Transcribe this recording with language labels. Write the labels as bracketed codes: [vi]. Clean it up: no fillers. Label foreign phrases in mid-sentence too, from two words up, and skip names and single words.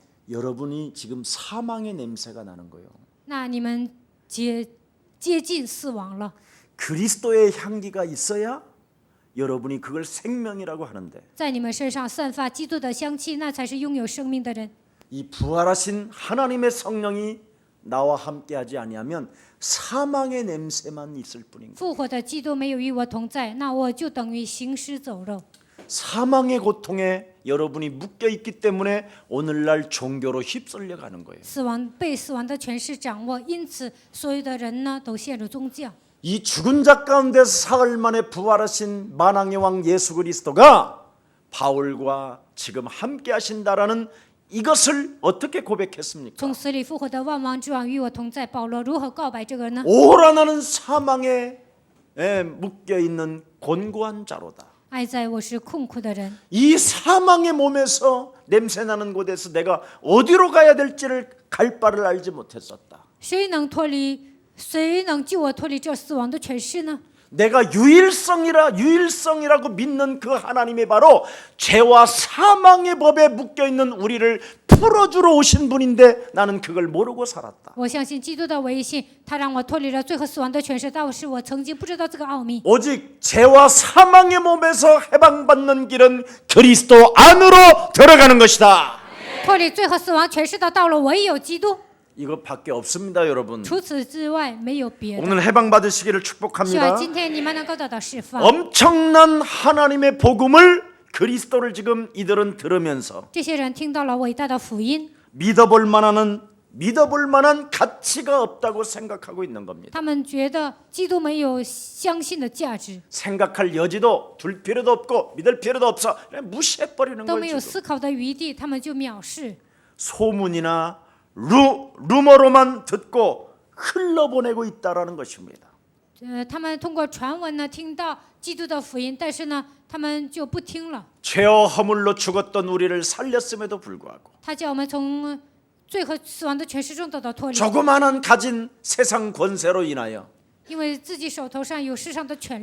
[ko] 여러분이 지금 사망의 냄새가 나는 거예요. [zh] 那你们接近死亡了。 [ko] 그리스도의 향기가 있어야 여러분이 그걸 생명이라고 하는데 [zh] 在你们身上散发基督的香气，那才是拥有生命的人。 [ko] 이 부활하신 하나님의 성령이 나와 함께하지 아니하면 사망의 냄새만 있을 뿐인 거예요. [zh] 复活的基督没有与我同在，那我就等于行尸走肉。 [ko] 사망의 고통에 여러분이 묶여 있기 때문에 오늘날 종교로 휩쓸려 가는 거예요. [zh] 被死亡的权势掌握，因此所有的人呢都陷入宗教。 [ko] 이 죽은 자 가운데서 사흘 만에 부활하신 만왕의 왕 예수 그리스도가 바울과 지금 함께 하신다라는 이것을 어떻게 고백했습니까? [zh] 从死里复活的万王之王与我同在，保罗如何告白这个呢？ [ko] 오라 나는 사망에 묶여 있는 곤고한 자로다. [zh] 哀哉，我是困苦的人。 [ko] 이 사망의 몸에서 냄새나는 곳에서 내가 어디로 가야 될지를 갈 바를 알지 못했었다. [zh] 谁能救我脱离这死亡的权势呢？ [ko] 내가 유일성이라고 믿는 그 하나님이 바로 죄와 사망의 법에 묶여 있는 우리를 풀어주러 오신 분인데 나는 그걸 모르고 살았다. [zh] 我相信基督的唯一性，他让我脱离了罪和死亡的权势，但是我曾经不知道这个奥秘。 [ko] 오직 죄와 사망의 몸에서 해방받는 길은 그리스도 안으로 들어가는 것이다. [zh] 脱离罪和死亡权势的道路唯有基督， [ko] 이것밖에 없습니다, 여러분. [zh] 除此之外没有别的。 [ko] 오늘 해방받으시기를 [zh] 希望 [ko] 축복합니다. [zh] 今天你们能够得到释放。 [ko] 엄청난 하나님의 복음을 그리스도를 지금 이들은 들으면서 [zh] 这些人听到了伟大的福音， [ko] 믿어볼 만한 가치가 없다고 생각하고 있는 겁니다. [zh] 他们觉得基督没有相信的价值， [ko] 생각할 여지도 둘 필요도 없고 믿을 필요도 없어. 그냥 무시해버리는 [zh] 都没有 [ko] 거예요. [zh] 思考的余地，他们就藐视。 [ko] 소문이나 루머로만 듣고 흘러보내고 있다라는 것입니다. [zh] 他们通过传闻呢听到基督的福音，但是呢，他们就不听了。 [ko] 죄와 허물로 죽었던 우리를 살렸음에도 불구하고 [zh] 他叫我们从罪和死亡的权势中得到脱离， [ko] 조그마한 가진 세상 권세로 인하여 [zh] 因为自己手头上有世上的权利，